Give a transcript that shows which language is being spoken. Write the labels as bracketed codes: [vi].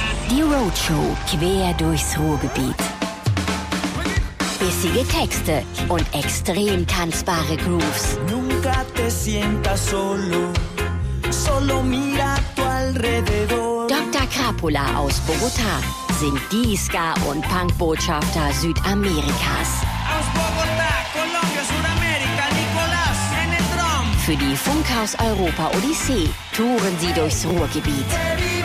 [de] Die Roadshow quer durchs Ruhrgebiet. Bissige Texte und extrem tanzbare Grooves. [es] Nunca te sientas solo, solo mira tu alrededor. [de] Dr. Krapula aus Bogotá sind die Ska- und Punk-Botschafter Südamerikas. Aus Bogotá, Colombia, Südamerika, Nicolás, [es] en el drum. [de] Für die Funkhaus Europa Odyssee touren sie durchs Ruhrgebiet.